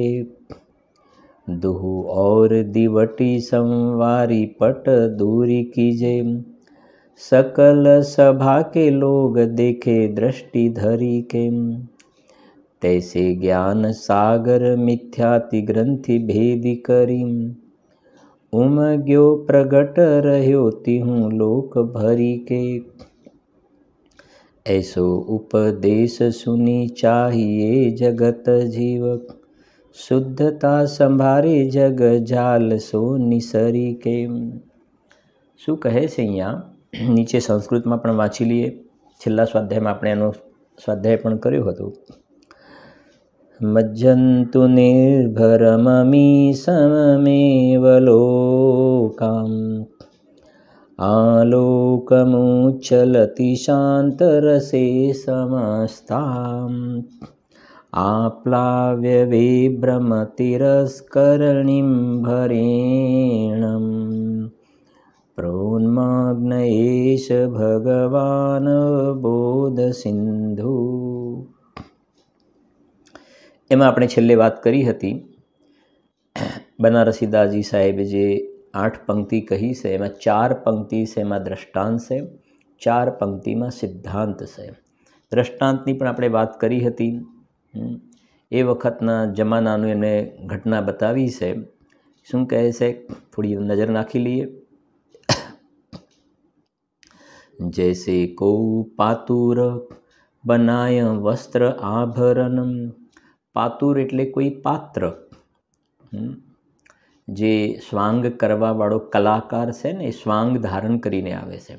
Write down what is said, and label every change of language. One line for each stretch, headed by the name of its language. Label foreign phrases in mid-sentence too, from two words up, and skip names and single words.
Hindi: दुहु और दिवटी संवारी पट दूरी कीजे, सकल सभा के लोग देखे दृष्टि धरी के। तैसे ज्ञान सागर मिथ्याति ग्रंथि भेदी करी, उमग्यो प्रगट रह्यो तिहूँ लोक भरी के। ऐसो उपदेश सुनी चाहिए जगत जीवक, शुद्धता संभारे जग जाल सो निसरी के।
Gujarati: શું કહે છે અહીંયા નીચે સંસ્કૃત માં પણ વાંચી લઈએ। છેલ્લા સ્વાધ્યાય માં આપણે એનો સ્વાધ્યાય પણ કર્યો હતો।
Sanskrit: मज्जन्तु निर्भरममी सममेव लोकाम्, आलोकमुच्चलति शान्तरसे समस्ताम्। आप्लाव्य विभ्रमतिरस्करणीं भरेणम्, प्रोन्मग्न एष भगवान बोध सिंधु।
Gujarati: એમ આપણે છેલ્લે વાત કરી હતી બનારસી દાસજી સાહેબ જે 8 પંક્તિ કહી છે, એમ 4 પંક્તિ છે એમ દૃષ્ટાંત છે, 4 પંક્તિ માં સિદ્ધાંત છે। દૃષ્ટાંતની પણ આપણે વાત કરી હતી। એ વખતના જમાનાનું એને ઘટના બતાવી છે। શું કહે છે થોડી નજર નાખી લઈએ।
Hindi: जैसे को पातुर बनाय वस्त्र आभरण,
Gujarati: પાતુર એટલે કોઈ પાત્ર, જે સ્વાંગ કરવા વાળો કલાકાર છે ને સ્વાંગ ધારણ કરીને આવે છે।